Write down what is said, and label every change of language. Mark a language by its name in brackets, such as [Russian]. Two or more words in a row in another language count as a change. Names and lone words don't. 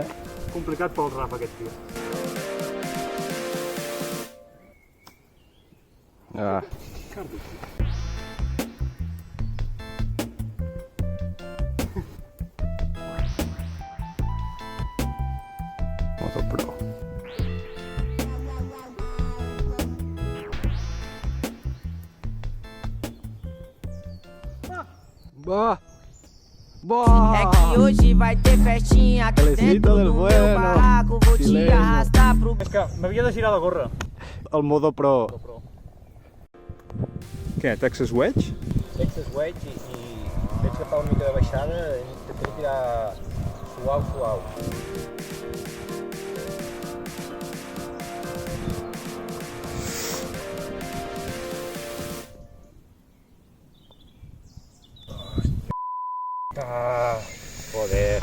[Catalan] Complicat pel Rafa, aquest tio. Ah. Moto Pro. [Portuguese] Boa! Boa! É que hoje vai ter festinha aqui [Spanish] Felicita [Portuguese] dentro [Spanish] del [Portuguese] do [Spanish] bueno. [Portuguese] meu barraco. Vou te Silêncio. arrastar pro... [Catalan] És que m'havia de girar la gorra. El Modo Pro. Què, Texas Wedge? Texas Wedge i veig que fa una mica de baixada i intentaré tirar suau, suau. [Spanish] Ah, joder.